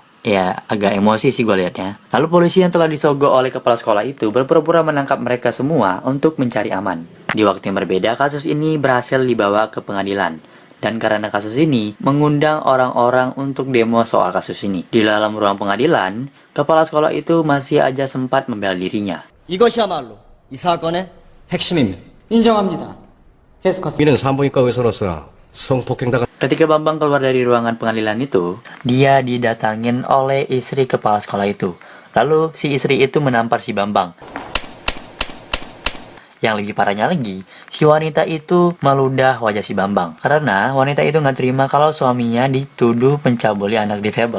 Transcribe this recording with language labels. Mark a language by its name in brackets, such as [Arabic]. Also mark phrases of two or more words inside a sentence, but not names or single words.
[Indonesian] Ya, agak emosi sih gue liatnya. Lalu polisi yang telah disogok oleh kepala sekolah itu berpura-pura menangkap mereka semua untuk mencari aman. Di waktu yang berbeda, kasus ini berhasil dibawa ke pengadilan. Dan karena kasus ini, mengundang orang-orang untuk demo soal kasus ini. Di dalam ruang pengadilan, kepala sekolah itu masih aja sempat membela dirinya. [Korean] 이것이야말로 이 사건의 핵심입니다. 인정합니다. 계속하세요. 이는 산부인과 의사로서 성폭행당한 [Indonesian] Ketika Bambang keluar dari ruangan pengadilan itu, dia didatangin oleh istri kepala sekolah itu. Lalu si istri itu menampar si Bambang. Yang lebih parahnya lagi, si wanita itu meludah wajah si Bambang. Karena wanita itu nggak terima kalau suaminya dituduh mencabuli anak difabel.